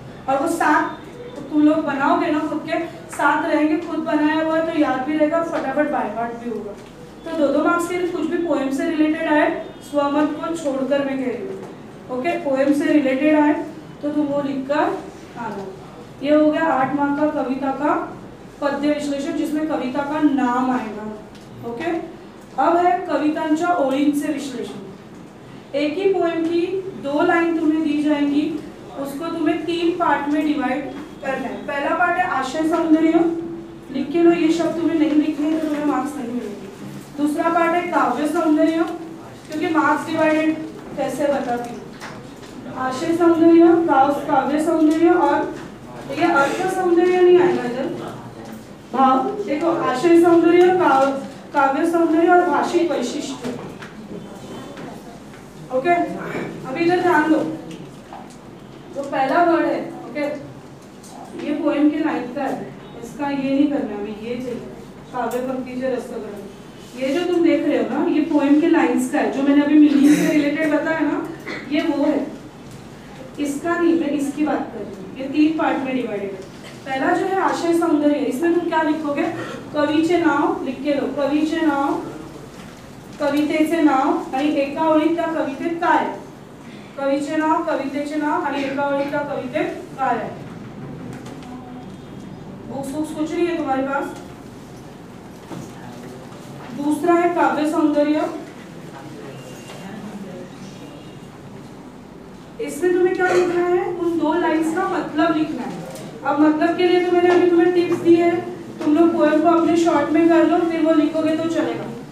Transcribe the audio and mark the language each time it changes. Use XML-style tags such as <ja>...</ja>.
<hi>और वो 7 तुम लोग बनाओगे ना, खुद के 7 रहेंगे, खुद बनाया हुआ है तो याद भी रहेगा, फटाफट बाय हार्ट भी होगा। तो 2-2 मार्क्स के लिए कुछ भी पोएम से रिलेटेड आए, स्वमत को छोड़कर मैं कह रही हूँ। ओके, पोएम से रिलेटेड आए तो तुम वो लिख कर आना। ये हो गया 8 मार्क का कविता का पद्य विश्लेषण, जिसमें कविता का नाम आएगा। ओके, अब है</hi> <mr>कवितांच्या ओळींचे विश्लेषण।</mr> <hi>एक ही पोएम की 2 लाइन तुम्हें दी जाएंगी, उसको तुम्हें 3 पार्ट में डिवाइड करना है। पहला पार्ट है आशय सौंदर्य, लिख के लो, ये शब्द तुम्हें नहीं लिखने तो तुम्हें मार्क्स नहीं मिलेंगे। दूसरा पार्ट है काव्य सौंदर्य, क्योंकि मार्क्स डिवाइडेड कैसे बताती हूँ, आशय सौंदर्य, काव्य सौंदर्य, और ये अर्थ सौंदर्य नहीं आएगा इधर, भाव देखो, आशय सौंदर्य, काव्य सौंदर्य और भाषिक वैशिष्ट्य। ओके, अभी इधर ध्यान दो, जो पहला वर्ड है, ओके, ये पोएम के लाइन का है, इसका ये नहीं करना, अभी ये चाहिए काव्य पंक्ति से रसग्रहण। ये जो तुम देख रहे हो ना, ये पोएम के लाइंस का है, जो मैंने अभी मीनिंग से रिलेटेड बताया ना, ये वो है, इसका नहीं, मैं इसकी बात कर रही हूँ। ये 3 पार्ट में डिवाइडेड है। पहला जो है आशय सौंदर्य, इसमें तुम क्या लिखोगे, कवीचे नाव लिख के लो,</hi> <mr>कवीचे नाव, कवितेचे नाव आणि एका ओळीत त्या कवितेत काय आहे, कवीचे नाव, कवितेचे नाव आणि एका ओळीत त्या कवितेत काय आहे।</mr> <hi>बुक्स कुछ नहीं है तुम्हारे पास। दूसरा है काव्य सौंदर्य, इसमें तुम्हें क्या लिखना है, उन 2 लाइंस का मतलब लिखना है। अब मतलब के लिए तो मैंने अभी तुम्हें टिप्स दी है, तुम लोग पोएम को अपने शॉर्ट में कर लो, फिर वो लिखोगे तो चलेगा।</hi>